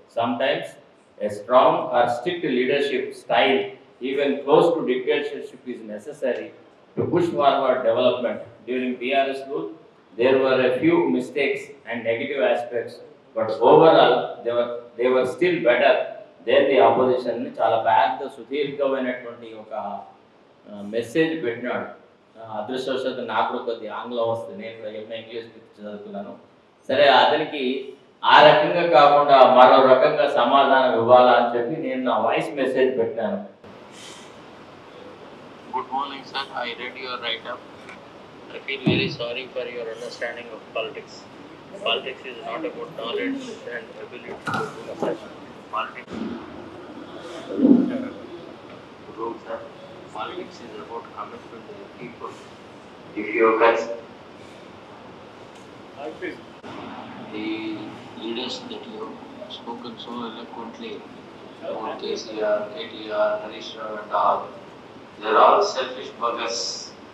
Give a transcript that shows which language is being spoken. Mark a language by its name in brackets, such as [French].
[English] Sometimes a strong or strict leadership style, even close to dictatorship, is necessary to push forward development. During PRS rule, there were a few mistakes and negative aspects, but overall they were still better than the opposition. [Telugu] చాలా పెద్ద సుదీర్ఘమైనటువంటి ఒక message పెట్టినాడు. అదృష్టవశాత్తు నాకు కూడా కొద్దిగా ఆంగ్లం వస్తుంది, నేను కూడా ఎంఏ ఇంగ్లీష్ చదువుకున్నాను. సరే, అతనికి ఆ రకంగా కాకుండా మరో రకంగా సమాధానం ఇవ్వాలా అని చెప్పి నేను నా వాయిస్ మెసేజ్ పెట్టాను. [English] Good morning, sir. I read your write-up. I feel very sorry for your understanding of politics. Politics is not about knowledge and ability to do such. Politics, sir. Politics is about commitment to the people. If you guys, the leaders that you have spoken so eloquently about KCR, KTR, Harish Rao and all, they're all selfish buggers.